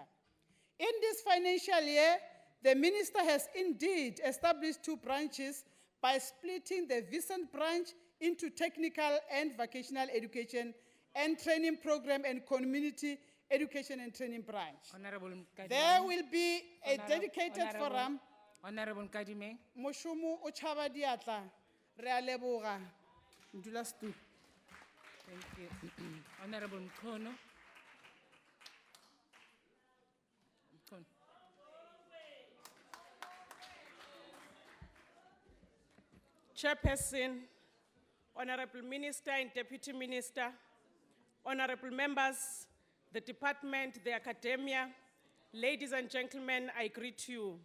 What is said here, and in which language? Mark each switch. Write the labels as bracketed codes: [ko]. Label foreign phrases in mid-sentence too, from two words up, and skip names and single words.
[en] In this financial year, the minister has indeed established 2 branches by splitting the Vicent branch into technical and vocational education and training program and community education and training branch. Honorable Nkadime. There will be a dedicated forum. Honorable Nkadime. [tn] Moshomo o tshaba diatla, re a leboga. Ndula stu. [en] Thank you. Honorable Mkono. Mkono. Chairperson, Honorable Minister and Deputy Minister, Honorable members, the department, the academia, ladies and gentlemen, I greet you.